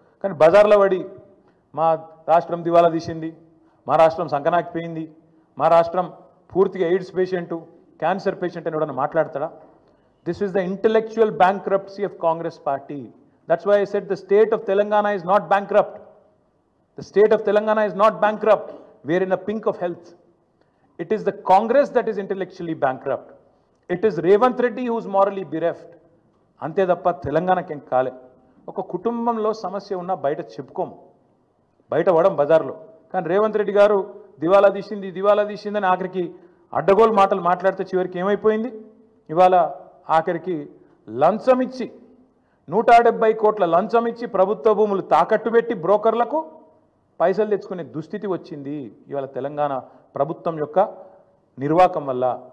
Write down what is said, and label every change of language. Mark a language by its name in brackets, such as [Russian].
[Telugu] కానీ బజార్లో పడి మా రాష్ట్రం దివాలా తీసింది, మా రాష్ట్రం సంకనాకిపోయింది, మా రాష్ట్రం పూర్తిగా ఎయిడ్స్ పేషెంటు, క్యాన్సర్ పేషెంట్ అని ఎవడన్నా మాట్లాడతాడా? [English] This is the intellectual bankruptcy of Congress party. That's why I said the state of Telangana is not bankrupt. The state of Telangana is not bankrupt. We are in a pink of health. It is the Congress that is intellectually bankrupt. It is Revanth Reddy who is morally bereft. [Telugu] అంతే తప్ప తెలంగాణకి ఏం కాలే. ఒక కుటుంబంలో సమస్య ఉన్నా బయట చెప్పుకోము, బయట పడం బజార్లో. కానీ రేవంత్ రెడ్డి గారు దివాలా తీసిందని ఆఖరికి అడ్డగోలు మాటలు మాట్లాడితే చివరికి ఏమైపోయింది? ఇవాళ ఆఖరికి లంచం ఇచ్చి 170 కోట్ల లంచం ఇచ్చి ప్రభుత్వ భూములు తాకట్టు పెట్టి బ్రోకర్లకు పైసలు తెచ్చుకునే దుస్థితి వచ్చింది ఇవాళ తెలంగాణ ప్రభుత్వం యొక్క నిర్వాకం వల్ల.